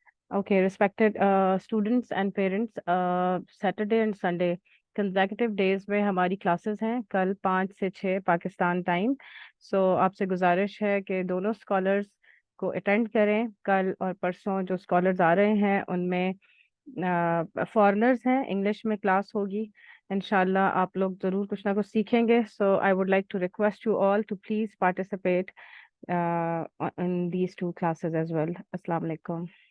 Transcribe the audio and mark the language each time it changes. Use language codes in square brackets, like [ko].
[en] Okay, respected students and parents, Saturday and Sunday consecutive days [ur] میں ہماری classes ہیں, کل 5 سے 6 پاکستان ٹائم. سو آپ سے گزارش ہے کہ دونوں اسکالرس کو اٹینڈ کریں. کل اور پرسوں جو اسکالرز آ رہے ہیں ان میں فارنرز ہیں, انگلش میں کلاس ہوگی انشاءاللہ. آپ لوگ ضرور کچھ نہ کچھ سیکھیں گے. [en] So I would like to request you all to please participate in these two classes as well. السلام علیکم.